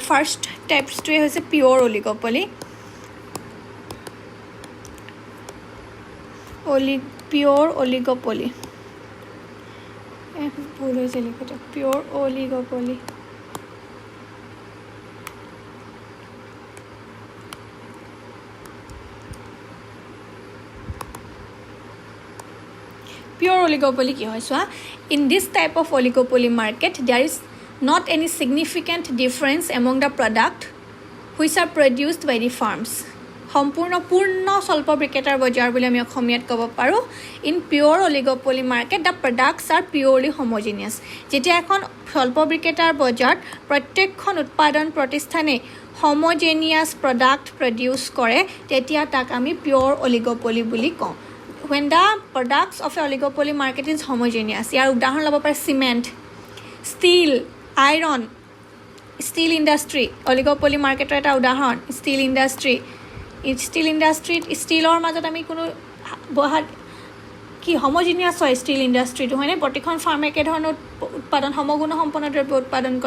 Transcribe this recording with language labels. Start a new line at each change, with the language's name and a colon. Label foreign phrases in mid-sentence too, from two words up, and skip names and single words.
English: first types
Assamese: হৈছে
English: pure oligopoly. pure oligopoly,
Assamese: ভুল হৈছে লিখোঁতে,
English: pure oligopoly. Pure oligopoly
Assamese: কি হয় চোৱা,
English: in this type of oligopoly market there is not any significant difference among the product which are produced by the farms.
Assamese: পূৰ্ণ স্বল্প বিক্ৰেতাৰ বজাৰ বুলি আমি অসমীয়াত ক'ব পাৰোঁ।
English: in pure oligopoly market the products are purely homogeneous.
Assamese: যেতিয়া এখন স্বল্প বিক্ৰেতাৰ বজাৰত প্ৰত্যেকখন উৎপাদন প্ৰতিষ্ঠানে
English: homogeneous product produce
Assamese: কৰে, তেতিয়া তাক আমি
English: pure oligopoly
Assamese: বুলি কওঁ।
English: When the products of a oligopoly market is homogeneous,
Assamese: ইয়াৰ উদাহৰণ ল'ব পাৰে চিমেণ্ট, ষ্টীল, আইৰণ,
English: steel industry. oligopoly market
Assamese: এটা উদাহৰণ
English: steel industry.
Assamese: ষ্টীলত ষ্টীলৰ মাজত আমি কোনো হোমোজিনিয়াছ হয়
English: steel industry,
Assamese: হয়নে? প্ৰতিখন ফাৰ্মে একেধৰণৰ সমগুণসম্পন্ন দ্ৰব্য উৎপাদন কৰে।